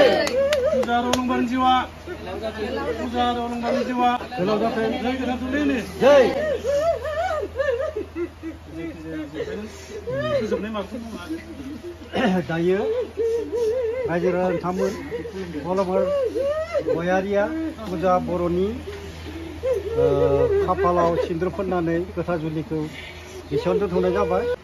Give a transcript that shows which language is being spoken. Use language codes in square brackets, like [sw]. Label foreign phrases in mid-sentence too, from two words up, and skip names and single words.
[brx] Puja Rolongban Jiwa. Puja Rolongban Jiwa. Jai Kesar Tulini. Jai. दायो रायजो राजामोन अलंबार गयारिया पुजा बर'नि खाफालाव सिन्दुर फोननानै गोथार जुलिखौ एसेयावनो दोनथ'नाय जाबाय।